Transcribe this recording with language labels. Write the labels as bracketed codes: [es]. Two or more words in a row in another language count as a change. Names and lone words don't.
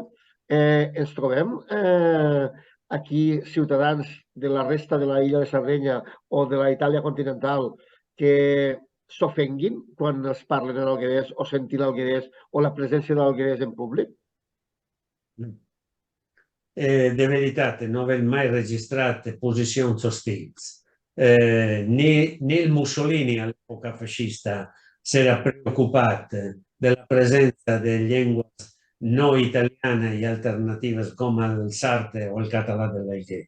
[ca] Ens trobem aquí ciutadans de la resta de la illa de Sardenya o de la Itàlia continental que s'ofenguin quan es parlen en alguerès o sentir l'alguerès o la presència de l'alguerès en públic? [it] De verità, non ho mai registrato posizioni ostili. Né il Mussolini all'epoca fascista si era preoccupato della presenza delle lingue non italiane e alternative come il sarde o il català dell'Alghè.